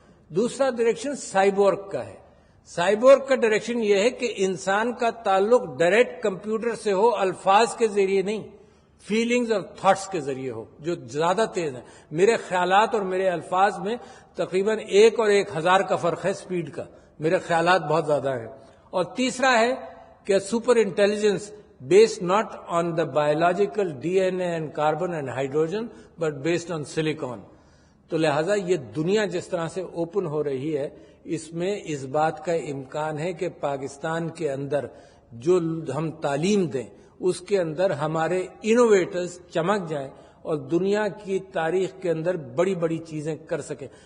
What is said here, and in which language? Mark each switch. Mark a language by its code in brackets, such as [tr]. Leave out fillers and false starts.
[ur] دوسرا direction cyborg کا ہے. سائبورگ کا ڈائریکشن یہ ہے کہ انسان کا تعلق ڈائریکٹ کمپیوٹر سے ہو, الفاظ کے ذریعے نہیں, فیلنگز اور تھاٹس کے ذریعے ہو, جو زیادہ تیز ہیں. میرے خیالات اور میرے الفاظ میں تقریباً 1 اور 1000 کا فرق ہے سپیڈ کا. میرے خیالات بہت زیادہ ہیں. اور تیسرا ہے کہ [en] Super intelligence based not on the biological DNA and carbon and hydrogen but based on silicon. [ur] تو لہذا یہ دنیا جس طرح سے اوپن ہو رہی ہے اس میں اس بات کا امکان ہے کہ پاکستان کے اندر جو ہم تعلیم دیں اس کے اندر ہمارے انوویٹرز چمک جائیں اور دنیا کی تاریخ کے اندر بڑی بڑی چیزیں کر سکیں.